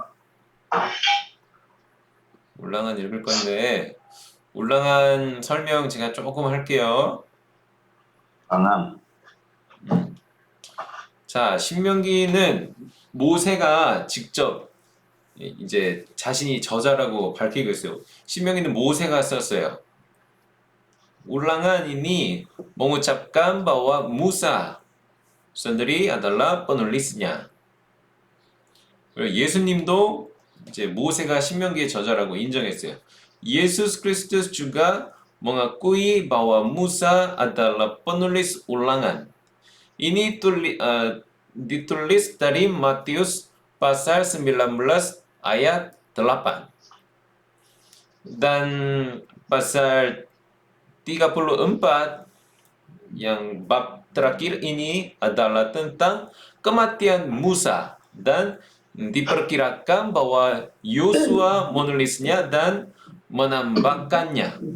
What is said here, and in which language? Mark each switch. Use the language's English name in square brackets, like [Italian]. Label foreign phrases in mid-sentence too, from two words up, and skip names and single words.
[Korean] 울랑한 읽을 건데 울랑한 설명 제가 조금 할게요. 강함. 자, 신명기는 모세가 직접 이제 자신이 저자라고 밝히고 있어요. 신명기는 모세가 썼어요. [Indonesian] Ulangan ini mengucapkan bahwa Musa sendiri adalah penulisnya. [Korean] 그리고 예수님도 이제 모세가 신명기의 저자라고 인정했어요. [Indonesian] Yesus Kristus juga mengakui bahwa Musa adalah penulis ulangan. Ini ditulis dari Matius pasal 19 ayat 8. Dan pasal 34 yang bab terakhir ini adalah tentang kematian Musa dan diperkirakan bahwa Yosua menulisnya dan menambahkannya.